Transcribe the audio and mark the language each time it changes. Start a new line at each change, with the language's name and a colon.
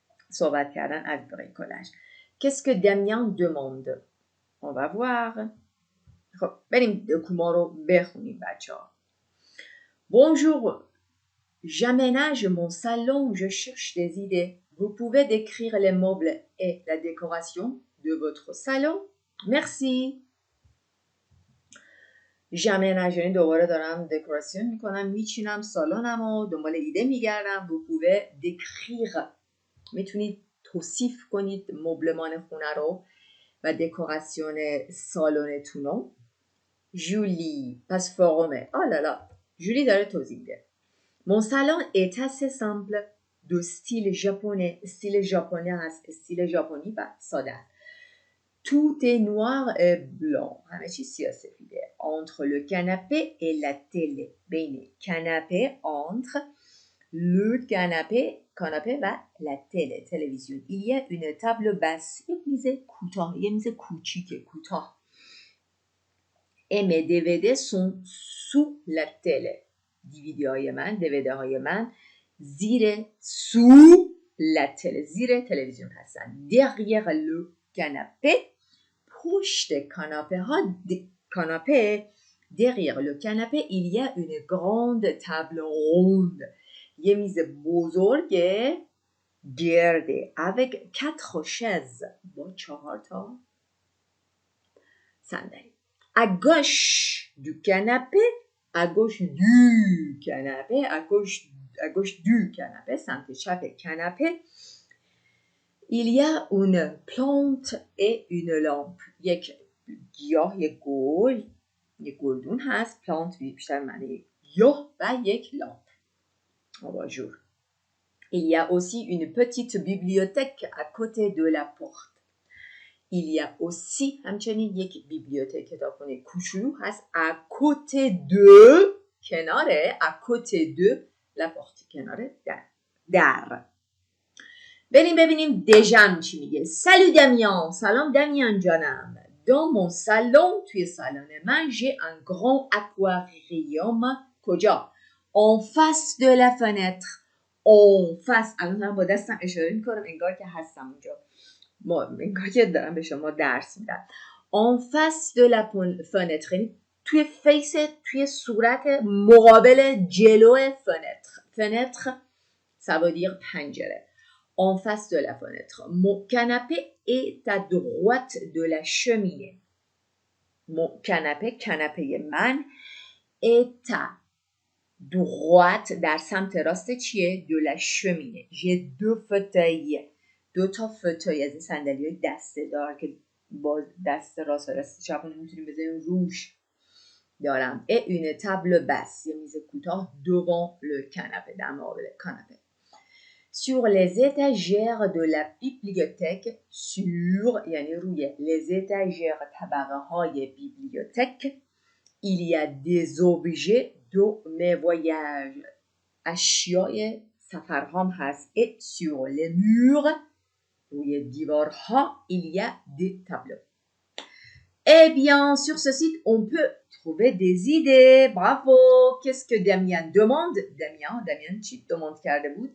Persian: صحبت کردن از bricolage.
French: Qu'est-ce que Damien demande? On va voir.
Persian: خب بریم دکوما رو بخونیم بچه ها.
French: Bonjour, j'aménage mon salon, je cherche des idées. Vous pouvez décrire les meubles et la décoration de votre salon? Merci.
Persian: j'aménage، یعنی دوباره دارم دکوراسیون میکنم، میچینم سالنم و دنبال ایده میگردم.
French: Vous pouvez décrire،
Persian: میتونید توصیف کنید مبلمان خونه رو و دکوراسیون سالنتون رو. جولی پس فارومه. لالا جولی داره توضیح میده.
French: Mon salon est assez simple de style japonais.
Persian: استیل ژاپنی هست، استیل ژاپنی و ساده.
French: Tout est noir et blanc.
Persian: همه چیز سیاه سفیده.
French: Entre le canapé et la télé. بین canapé، entre le canapé و la télé، تلویزیون. Il y a une table basse.
Persian: یک میز کوتاه، یک میز کوچیک کوتاه.
French: Et mes DVD sont sous la télé.
Persian: DVD های من، DVD های من زیر
French: sous la télé،
Persian: زیر تلویزیون هستن.
French: Derrière le canapé،
Persian: پشت کاناپه ها، کاناپه،
French: derrière le canapé il y a une grande table ronde.
Persian: یه میز بزرگ گرده
French: avec 4 chaises،
Persian: با 4 تا صندلی.
French: À gauche du canapé، à gauche du canapé،
Persian: سمت چپ کناپه
French: il y a une plante et une lampe.
Persian: یک گیاه، یک گلدون هست. plante بیشتر معنی گیاه و یک لامپ.
French: Bonjour. Il y a aussi une petite bibliothèque à côté de la porte. Il y a aussi
Persian: همچنین یک بیبلیوتک، کتابخونه کوچولو هست.
French: à côté de، کناره، à côté de la porte،
Persian: کناره در. بریم ببینیم دژم چی میگه.
French: Salut Damien.
Persian: سلام دمیان جانم.
French: Dans mon salon،
Persian: توی سالن من
French: j'ai un grand aquarium.
Persian: کجا؟
French: En face de la fenêtre. En face.
Persian: الان با دستم اشاره میکنم انگار که هستم اونجا، انگار که دارم به شما درس میدم.
French: En face de la fenêtre،
Persian: یعنی توی فیس، توی صورت مقابل جلو fenêtre
French: ça veut dire
Persian: پنجره.
French: En face de la fenêtre. Mon canapé est à droite de la cheminée. Mon canapé من est à droite
Persian: در سمت راست چیه؟
French: de la cheminée. j'ai deux fauteuils.
Persian: دو تا فوتوی از این صندلی های دسته دار که با دست راست و دست چپ میتونیم بذاریم روش دارم.
French: et une table basse.
Persian: یه میز کوتاه
French: devant le canapé.
Persian: در مقابل کاناپه.
French: sur les étagères de la bibliothèque.
Persian: sur یعنی روی
French: les étagères
Persian: طبقه های بیبلیوتک.
French: il y a des objets de mes voyages.
Persian: اشیاء سفرهام هست.
French: et sur les murs
Persian: روی دیوارها
French: il y a des tableaux. Eh bien, sur ce site, on peut trouver des idées. Bravo! Qu'est-ce que Damien demande?
Persian: Damien چی demande کرده بود?